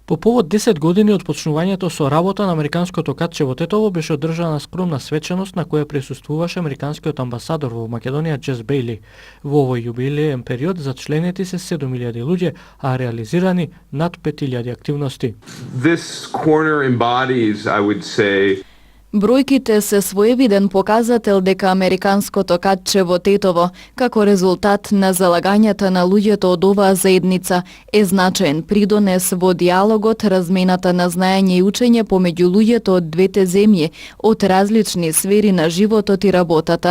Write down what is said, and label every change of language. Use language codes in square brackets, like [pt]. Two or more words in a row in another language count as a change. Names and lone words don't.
[mk] По повод 10 години од почнувањето со работа на американското катче во Тетово беше одржана скромна свечаност на која присуствуваше американскиот амбасадор во Македонија Джес Бејли. Во овој јубилеен период зачленети се 7000 луѓе, а реализирани над 5000 активности. [en] This corner embodies, I would say, [mk] Бројките се своевиден показател дека американското катче во Тетово, како резултат на залагањата на луѓето од оваа заедница, е значаен придонес во диалогот, размената на знаење и учење помеѓу луѓето од двете земји, од различни сфери на животот и работата.